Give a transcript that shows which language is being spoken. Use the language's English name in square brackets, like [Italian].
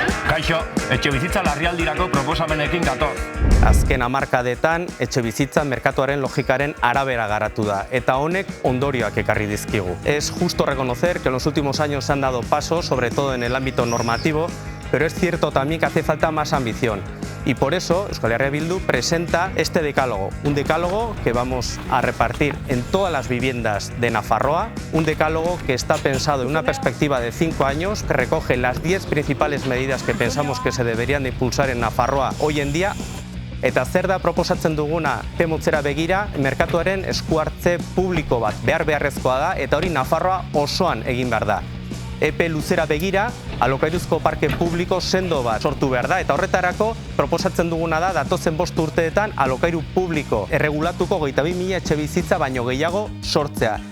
[Basque] Kaixo, etxebizitza larrialdirako proposamenekin gatoz. Azken hamarkadetan etxebizitza merkatuaren logikaren arabera garatu da, eta honek ondorioak ekarri dizkigu. [Spanish] Es justo reconocer que en los últimos años se han dado pasos, sobre todo en el ámbito normativo, pero es cierto también que hace falta más ambición. Y por eso Euskal Herria Bildu presenta este decálogo, un decálogo que vamos a repartir en todas las viviendas de Nafarroa, un decálogo que está pensado en una perspectiva de 5 años, que recoge las 10 principales medidas que pensamos que se deberían de impulsar en Nafarroa hoy en día. [Basque] Eta zer da proposatzen duguna epe-motzera begira, merkatuaren eskuhartze publiko bat beharrezkoa da, eta hori Nafarroa osoan egin behar da. Epe luzera begira, alokairuzko parke publiko sendo bat sortu behar da, eta horretarako proposatzen duguna da datozen 5 urteetan alokairu publiko erregulatuko 22.000 etxebizitza baino gehiago sortzea.